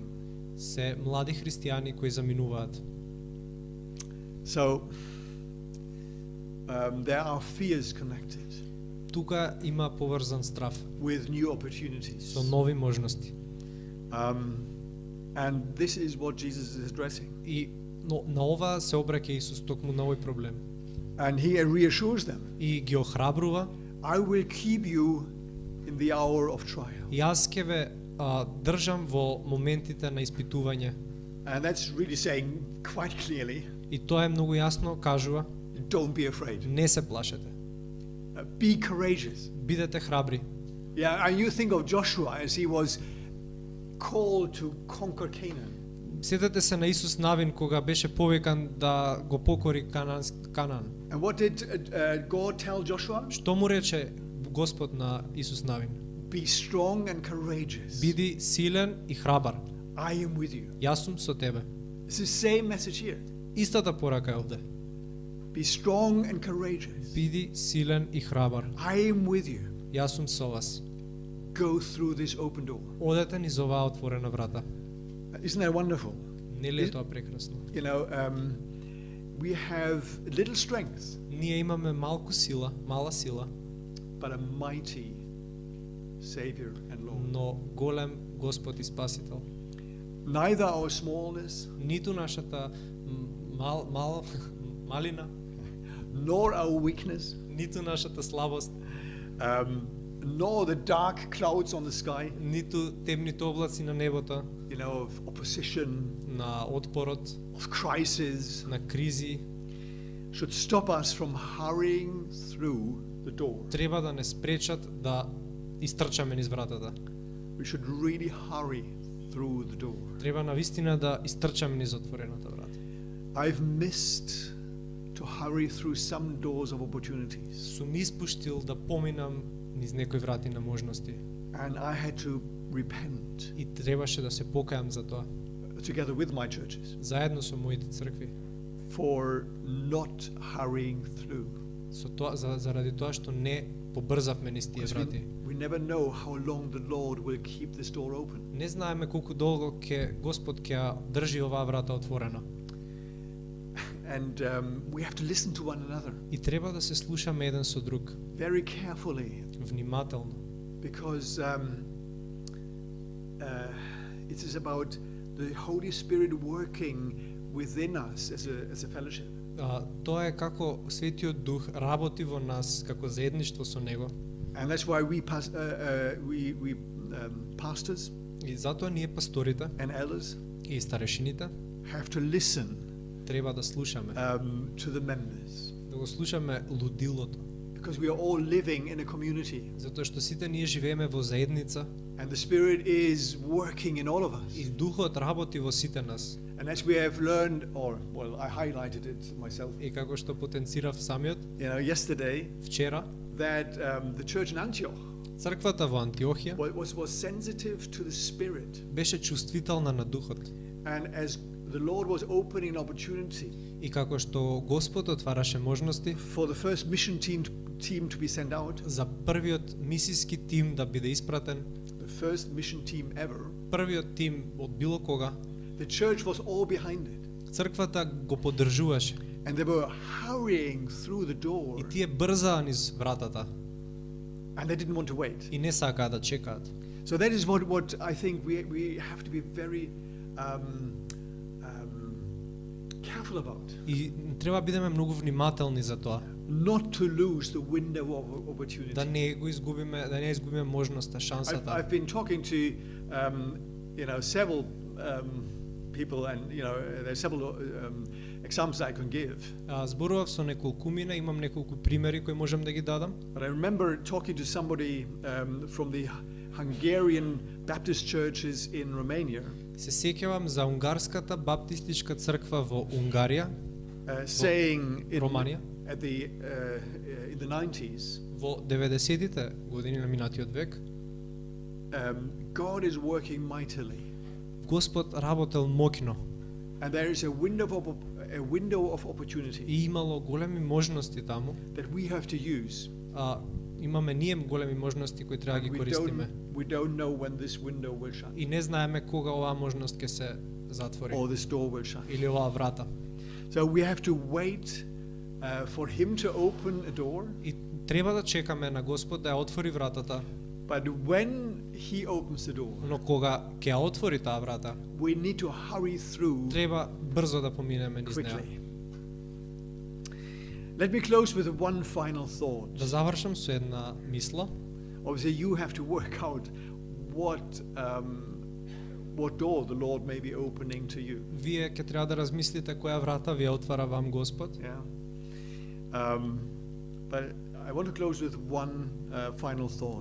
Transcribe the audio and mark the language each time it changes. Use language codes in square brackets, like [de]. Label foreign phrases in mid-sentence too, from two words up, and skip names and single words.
[mk] се млади христијани кои заминуваат. [en] So there are fears connected [mk] Тука има поврзан страв [en] with new opportunities. [mk] со нови можности. [en] And this is what Jesus is addressing. [mk] И но на ова се обраќа Исус токму на овој проблем. [en] And he reassures them, [mk] И ги охрабрува, [en] I will keep you in the hour of trial. [mk] јас ќе ве држам во моментите на испитување. [en] And that's really saying quite clearly, [mk] И тоа е многу јасно кажува, [en] don't be afraid. [mk] не се плашете. [en] Be courageous. [mk] Бидете храбри. [en] Yeah, and you think of Joshua as he was called to conquer Canaan. [mk] Сетете се на Исус Навин кога беше повикан да го покори Канан. [en] And what did God tell Joshua? [mk] Што му рече Господ на Исус Навин? [en] Be strong and courageous. [mk] Биди силен и храбар. [en] I am with you. [mk] Јас сум со тебе. [en] It's the same message here. [mk] Истата порака е овде. [en] Be strong and courageous. [mk] Биди силен и храбар. [en] I am with you. [mk] Јас сум со вас. [en] Go through this open door. [mk] Одете низ оваа отворена врата. [en] Isn't that wonderful? [mk] Нели е тоа прекрасно? [en] You know, we have little strength, [mk] Ние имаме малку сила, мала сила, [en] but a mighty Savior and Lord. [mk] но голем Господ и Спасител. [en] Neither our smallness, [mk] Ниту нашата малина, [en] nor our weakness, [mk] ниту нашата слабост, [en] nor the dark clouds on the sky, [mk] ниту темните облаци на небото, [en] you know, of opposition, [mk] на отпорот, [en] of crisis, [mk] на кризи, [en] should stop us from hurrying through the door. [mk] треба да не спречат да истрчаме низ вратата. [en] We should really hurry through the door. [mk] Треба навистина да истрчаме низ отворената врата. [en] I've missed to hurry through some doors of opportunities, [mk] Сум испуштил да поминам низ некои врати на можности [en] and I had to repent. [mk] и требаше да се покајам за тоа. [en] together with my churches, [mk] заедно со моите цркви, [en] for not hurrying through. [mk] со тоа заради тоа што не побрзавме низ тие [en] Because [mk] врати. [en] we never know how long the Lord will keep this door open. [mk] Не знаеме колку долго Господ ќе ја држи оваа врата отворена. [en] And we have to listen to one another [mk] И треба да се слушаме еден со друг, [en] very carefully, [mk] внимателно. [en] because it is about the Holy Spirit working within us as a fellowship. [mk] Тоа е како Светиот Дух работи во нас како заедништво со Него. [en] And that's why we pastors [mk] И затоа ние пасторите [en] and elders [mk] и старешините [en] have to listen [mk] треба да слушаме, [en] to the members, [mk] да го слушаме лудилото, [en] because we are all living in a community, [mk] затоа што сите ние живееме во заедница [en] and the Spirit is working in all of [mk] и [en] us. [mk] Духот работи во сите нас. [en] And as we have learned, or well, I highlighted it myself, [mk] И како што потенцирав самиот [en] yesterday, [mk] вчера, [en] that the church in Antioch [mk] црквата во Антиохија [en] was sensitive to the Spirit, [mk] беше чувствителна на Духот. [en] and as the Lord was opening an opportunity [mk] И како што Господ отвараше можности [en] for the first mission team to be sent out, [mk] за првиот мисиски тим да биде испратен, [en] the first mission team ever, [mk] првиот тим од било кога, [en] the church was all behind it, [mk] црквата го поддржуваше [en] and they were hurrying through the door, [mk] и тие брзаа низ вратата [en] and they didn't want to wait. [mk] и не сакаа да чекаат. [en] So that is what I think we have to be very careful about, [mk] И треба бидеме многу внимателни за тоа, [en] not to lose the window of opportunity. [mk] да не изгубиме можноста, шансата. [en] I've been talking to several people, and there's several examples I can give. [mk] Зборував со неколкумина, имам неколку примери кои можам да ги дадам. [en] But I remember talking to somebody from the Hungarian Baptist churches in Romania, [mk] Се сеќавам за унгарската баптистичка црква во Унгарија, [en] saying [mk] Романија, [en] in the 90s, [mk] во 90-тите години на минатиот век, [en] God is working mightily, [mk] Господ работел моќно [en] and there is a window of opportunity [mk] и имало големи можности таму. [en] that we have to use. [mk] Имаме ние големи можности кои треба да ги користиме. [en] We don't know when this window will shut [mk] И не знаеме кога оваа можност ќе се затвори [en] or this door will shut. [mk] или оваа врата. [en] So we have to wait for Him to open a door. [mk] И треба да чекаме на Господ да ја отвори вратата, [en] But when He opens the door, [mk] но кога ќе ја отвори таа врата, [en] we need to hurry through [mk] треба брзо да поминеме низ неа. [en] quickly. Let me close with one final thought. [mk] Да завршам со една мисла. [en] Obviously, you have to work out what door the Lord may be opening to you. [mk] Вие ќе треба да размислите која врата ви ја отвара вам Господ. [en] Yeah. But I want to close with one final thought.